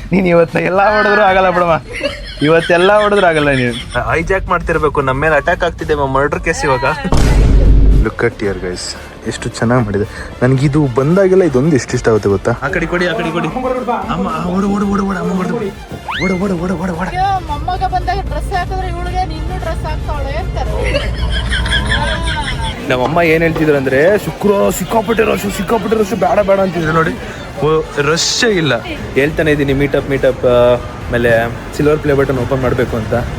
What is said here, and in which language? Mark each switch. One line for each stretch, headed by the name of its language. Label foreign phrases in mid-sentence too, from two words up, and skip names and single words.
Kannada: ನೀನು ಇವತ್ತು ಎಲ್ಲ ಹೊಡೆದ್ರು ಆಗಲ್ಲ ಬಿಡಮ್ಮ, ಇವತ್ತೆಲ್ಲ ಹೊಡೆದ್ರು ಆಗಲ್ಲ. ನೀನು ಹೈಜಾಕ್ ಮಾಡ್ತಿರ್ಬೇಕು, ನಮ್ಮ ಮೇಲೆ ಅಟ್ಯಾಕ್ ಆಗ್ತಿದೆ
English: murder case
Kannada: ಇವಾಗ.
English: look at here guys,
Kannada: ಎಷ್ಟು ಚೆನ್ನಾಗಿ ಮಾಡಿದೆ. ನನಗಿದು ಬಂದಾಗೆಲ್ಲ ಇದೊಂದು ಎಷ್ಟು ಇಷ್ಟ ಆಗುತ್ತೆ ಗೊತ್ತಾ? ಆ ಕಡೆ ಕೊಡಿ, ಆ ಕಡೆ ಕೊಡಿ ಅಮ್ಮ. ಓಡು ಓಡು ಓಡು ಓಡು ಅಮ್ಮ, ಓಡು ಓಡು ಓಡು ಓಡು ಓಡು ಓಡ. ಮೊಮ್ಮಗ ಬಂದಾಗ ಡ್ರೆಸ್ ಹಾಕಿದ್ರೆ ಇವಳಿಗೆ ನಿನ್ನೂ ಡ್ರೆಸ್ ಹಾಕ್ತಾವಳೆ ಅಂತಾರೆ. ನಮ್ಮಮ್ಮ ಏನು ಹೇಳ್ತಿದ್ರು ಅಂದರೆ, ಶುಕ್ರವಾರ ಸಿಕ್ಕಾಪಟ್ಟೆ ರಶ್ ಬೇಡ ಬೇಡ ಅಂತಿದ್ರು. ನೋಡಿ ರಶ್ಶೇ ಇಲ್ಲ. ಹೇಳ್ತಾನೆ ಇದ್ದೀನಿ ಮೀಟಪ್ ಆಮೇಲೆ
English: silver play button
Kannada: ಓಪನ್ ಮಾಡಬೇಕು ಅಂತ.